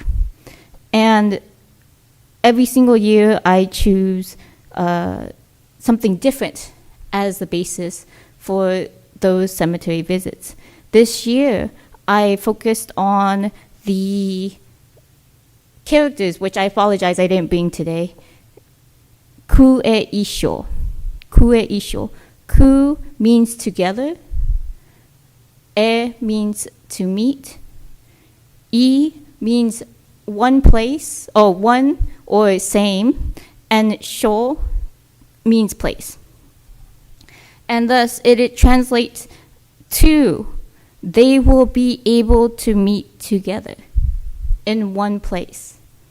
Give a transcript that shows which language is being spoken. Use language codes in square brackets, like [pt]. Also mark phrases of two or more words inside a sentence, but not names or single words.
[en] And every single year I choose something different as the basis for those cemetery visits. This year I focused on the characters, which I apologize I didn't bring today. [ja] 倶会一処。倶会一処. [en] Ku means together. E means to meet. I means one place, or one or same. And sho means place. And thus it translates to they will be able to meet together in one place.